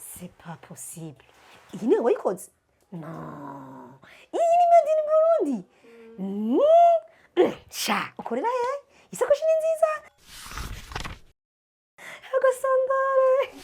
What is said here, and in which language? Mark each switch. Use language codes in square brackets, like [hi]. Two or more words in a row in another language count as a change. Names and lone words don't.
[fr] C'est pas possible. [rn] Iyi ni wayikoze? Non. Iyi ni [en] made in Burundi. [rn] Sha, ukorera he? Isakoshi ni nziza. Agasandare.